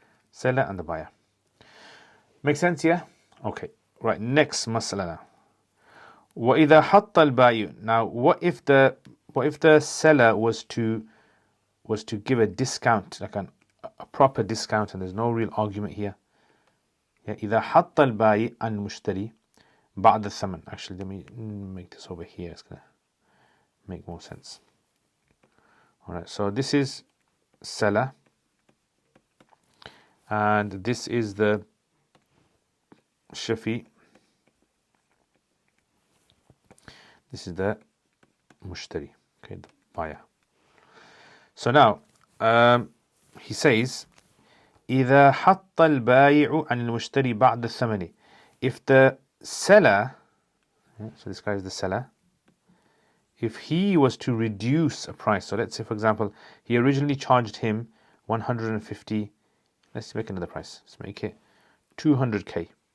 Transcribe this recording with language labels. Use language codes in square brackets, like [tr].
[en] Seller and the buyer. Make sense, yeah? Okay. Right, next masala now. [ar] وَإِذَا حَطَّ الْبَائِعُ. [en] Now, what if the seller was to give a discount, like a proper discount, and there's no real argument here? [ar] Yeah, إِذَا حَطَّ الْبَائِعُ الْمُشْتَرِي بَعْدَ الثَّمَنِ. [en] Actually, let me make this over here. It's going to make more sense. Alright, so this is seller, and this is the shafi. This is the mushtari, okay, the buyer. So now, he says, [ar] إذا حط البائع عن المشتري بعد الثمن. [en] If the seller, so this guy is the seller, if he was to reduce a price, so let's say for example, he originally charged him 150, let's make another price, let's make it 200k.